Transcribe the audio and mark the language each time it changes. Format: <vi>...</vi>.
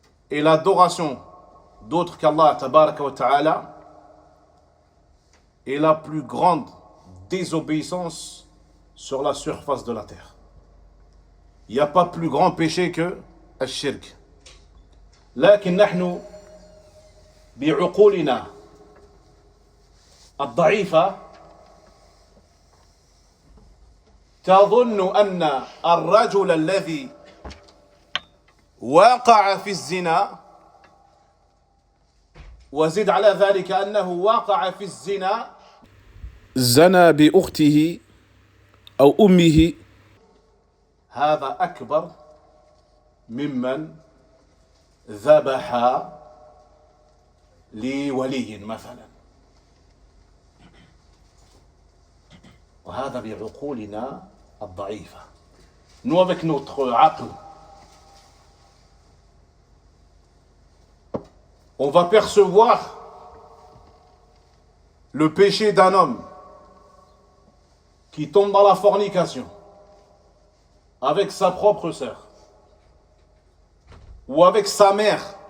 <fr>Et l'adoration d'autres qu'Allah tabaraka wa ta'ala est la plus grande désobéissance sur la surface de la terre. Il n'y a pas plus grand péché que الشرك.</fr> <ar>لكن نحن بعقولنا الضعيفة تظن أن الرجل الذي وقع في الزنا وزد على ذلك أنه وقع في الزنا زنى بأخته أو أمه هذا أكبر ممن ذبح لولي مثلا وهذا بعقولنا الضعيفة.</ar> <fr>Nous avec notre aql, on va percevoir le péché d'un homme qui tombe dans la fornication avec sa propre sœur ou avec sa mère.</fr>